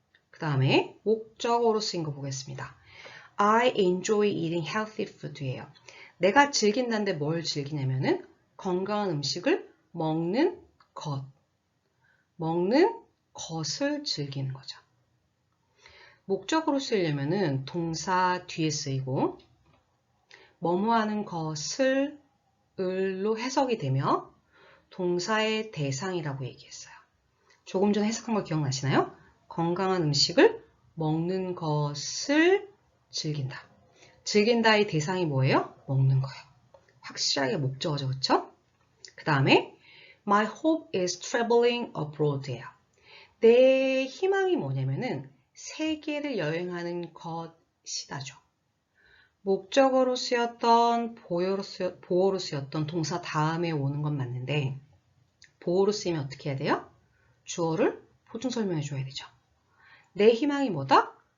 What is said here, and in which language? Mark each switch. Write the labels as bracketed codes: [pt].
[ko] 그 다음에 목적어로 쓰인 거 보겠습니다. [en] I enjoy eating healthy food예요. [ko] 내가 즐긴다는데 뭘 즐기냐면은 건강한 음식을 먹는 것을 즐기는 거죠. 목적으로 쓰이려면은 동사 뒤에 쓰이고 뭐뭐 하는 것을 을로 해석이 되며 동사의 대상이라고 얘기했어요. 조금 전에 해석한 거 기억나시나요? 건강한 음식을 먹는 것을 즐긴다. 즐긴다의 대상이 뭐예요? 먹는 거예요. 확실하게 목적어죠, 그렇죠? 그 다음에 [en] My hope is traveling abroad예요. [ko] 내 희망이 뭐냐면은 세계를 여행하는 것이다죠. 목적어로 쓰였던 보어로 쓰였던 동사 다음에 오는 건 맞는데 보어로 쓰이면 어떻게 해야 돼요? 주어를 보충 설명해 줘야 되죠. 내 희망이 뭐다?